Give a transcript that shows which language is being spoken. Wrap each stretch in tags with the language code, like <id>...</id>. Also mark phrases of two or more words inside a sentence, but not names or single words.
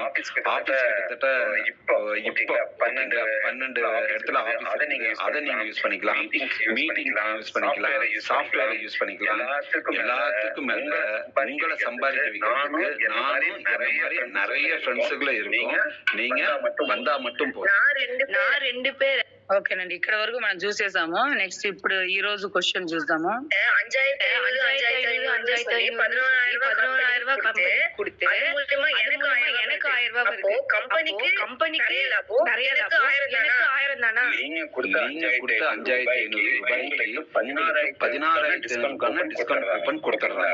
<ta>ஆபீஸ் கிட்டத்தட்ட இப்போ 12 இடத்துல ஆபீஸ் இருக்கு, அதை நீங்க யூஸ் பண்ணிக்கலாம். மீட்டிங் யூஸ் பண்ணிக்கலாம், சாஃப்ட்வேர் யூஸ் பண்ணிக்கலாம். எல்லாத்துக்கும் மேல உங்களை சம்பாதிக்க வைக்கிறதுக்கு நானும் இந்த மாதிரி நிறைய ஃப்ரெண்ட்ஸுகளும் இருக்கும். நீங்க வந்தா மட்டும் போதும். நான் 2 பேர்</ta> <te>ఓకేనండి, ఇక్కడ వరకు మనం చూసేసాము. నెక్స్ట్ ఇప్పుడు ఈ రోజు క్వశ్చన్ చూద్దాము.</te> <ta>நீங்க கொடுத்த 5,500 ரூபாய்க்கு 16,000</ta> <en>discount coupon</en> <ta>கொடுத்துறாங்க.</ta>